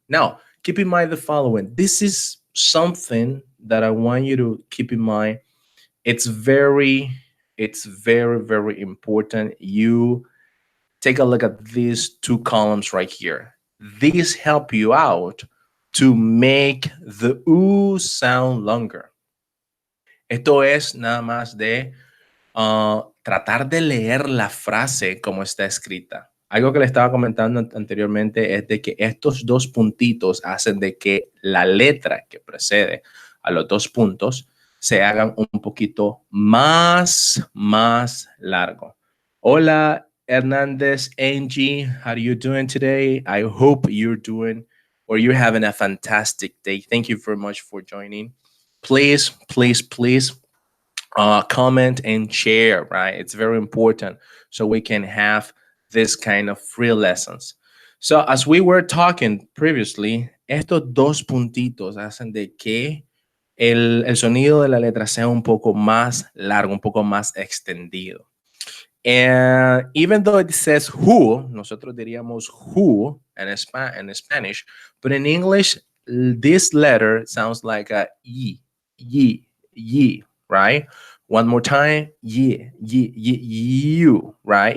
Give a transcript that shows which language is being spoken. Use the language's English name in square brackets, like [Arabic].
[English] Now, keep in mind the following. This is something that I want you to keep in mind. It's very, very important. You take a look at these two columns right here. These help you out to make the U sound longer. [Spanish] Esto es nada más de tratar de leer la frase como está escrita. Algo que le estaba comentando anteriormente es de que estos dos puntitos hacen de que la letra que precede a los dos puntos se hagan un poquito más largo. [English] Hola, Hernandez, Angie, how are you doing today? I hope you're doing or you're having a fantastic day. Thank you very much for joining. Please, please, please comment and share, right? It's very important so we can have this kind of free lessons. So as we were talking previously, [Spanish] estos dos puntitos hacen de que el sonido de la letra sea un poco más largo, un poco más extendido. [English] And even though it says who, [Spanish] nosotros diríamos [English] who in Spanish, but in English, this letter sounds like a ye, right? One more time, you, right?